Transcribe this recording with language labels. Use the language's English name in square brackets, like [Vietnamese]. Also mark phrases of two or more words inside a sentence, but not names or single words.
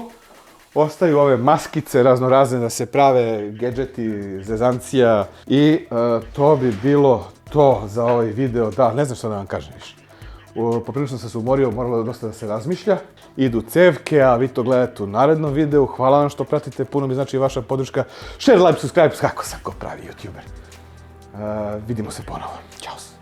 [Serbian] Ostaju ove maskice raznorazne da se prave gadgeti, zezancija i to bi bilo to za ovaj video. Da, ne znam što da vam kažem više. Poprilično sam se umorio, moralo dosta da se razmišlja. Idu cevke, a vi to gledate u narednom videu. Hvala vam što pratite, puno mi znači vaša podrška. [English] Share, like, subscribe, [Serbian] kako sam ko pravi youtuber. Vidimo se ponovo. Ćao.